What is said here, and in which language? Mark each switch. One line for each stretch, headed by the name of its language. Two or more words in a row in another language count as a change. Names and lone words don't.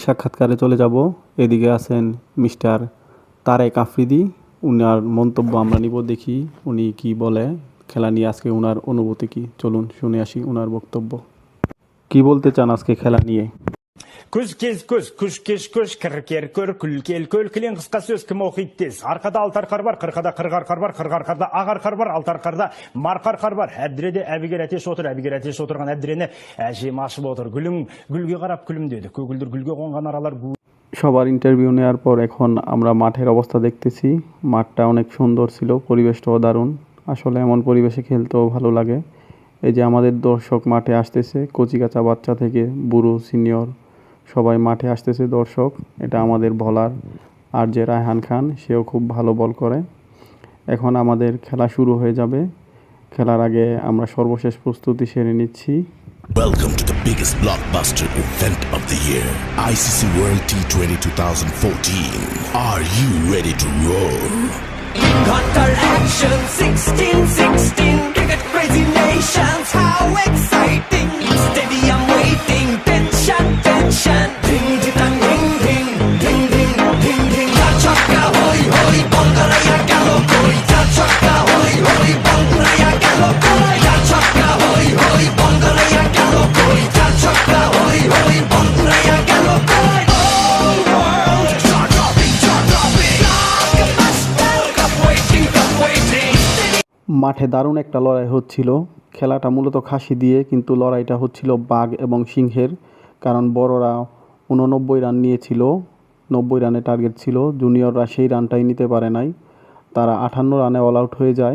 Bangla: সাক্ষাৎকারে চলে যাব। এদিকে আছেন মিস্টার তারেক আফ্রিদি। উনার মন্তব্য আমরা নিব, দেখি উনি কি বলে খেলা নিয়ে, আজকে উনার অনুভূতি কি। চলুন শুনে আসি উনার বক্তব্য। কি বলতে চান আজকে খেলা নিয়ে?
Kazakh: Көз кез көз, күш кеш көш, кір көр, күл кел көл, кілең қысқа сөз кім оқиды тез. Арқада алты арқар бар, қырқада қырық арқар бар, қырық арқарда ақ арқар бар, алты арқарда марқа арқар бар. Әбдіреде әбігер әтеш отыр, әбігер әтеш отырған әбдірені әжем ашып отыр. Гүлің гүлге қарап күлімдеді, көгілдір гүлге қонған аралар
Bangla: সবার ইন্টারভিউ নেওয়ার পর এখন আমরা মাঠের অবস্থা দেখতেছি। মাঠটা অনেক সুন্দর ছিল, পরিবেশটাও দারুণ। আসলে এমন পরিবেশে খেলতেও ভালো লাগে। এই যে আমাদের দর্শক মাঠে আসতেছে, কচিকাঁচা বাচ্চা থেকে বুড়ো সিনিয়র সবাই মাঠে আসতেছে দর্শক। এটা আমাদের বলার আর যে রায়হান খান, সেও খুব ভালো বল করে। এখন আমাদের খেলা শুরু হয়ে যাবে। খেলার আগে আমরা সর্বশেষ প্রস্তুতি সেরে নিচ্ছি।
English: Welcome to the biggest blockbuster event of the year, ICC World T20 2014. Are you ready to roar? Hunter action 16-16, cricket crazy nations, how exciting! Stadium waiting, tension, tension. Ding ding ding ding ding ding ding ding.
Bangla: যা ছক্কা হই হই, বাংলায় গেল কই. যা ছক্কা হই হই, বাংলায় গেল কই. যা ছক্কা হই হই, বাংলায় গেল কই. যা ছক্কা হই হই, বাংলায় গেল কই.
English: All world, jaw dropping, like a master. Cup waiting, cup waiting.
Bangla: মাঠে দারুণ একটা লড়াই হচ্ছিল। খেলাটা মূলত খাসি দিয়ে, কিন্তু লড়াইটা হচ্ছিল বাঘ এবং সিংহের। কারণ বড়রা 89 রান নিয়েছিল, 90 রানে টার্গেট ছিল। জুনিয়ররা সেই রানটাই নিতে পারে নাই, তারা 58 রানে
English: all out
Bangla: হয়ে যায়।